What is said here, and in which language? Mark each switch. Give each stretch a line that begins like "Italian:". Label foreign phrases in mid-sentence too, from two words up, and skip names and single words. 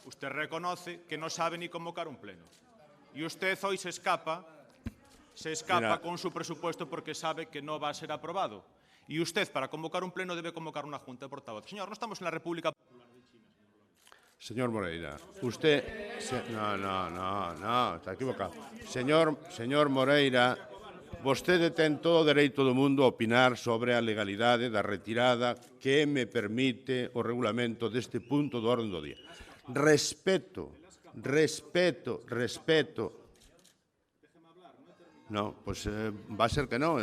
Spanish: Usted reconoce que no sabe ni convocar un pleno. Y usted hoy se escapa con su presupuesto porque sabe que no va a ser aprobado. Y usted, para convocar un pleno, debe convocar una junta de portavoces. Señor, no estamos en la República. Señor Moreira, usted... No, está equivocado. Señor Moreira,
Galician: vostede ten todo o dereito do mundo a opinar sobre a legalidade da retirada que me permite o regulamento deste punto do orden do día.
Spanish: Respeto. No, pues va a ser que no.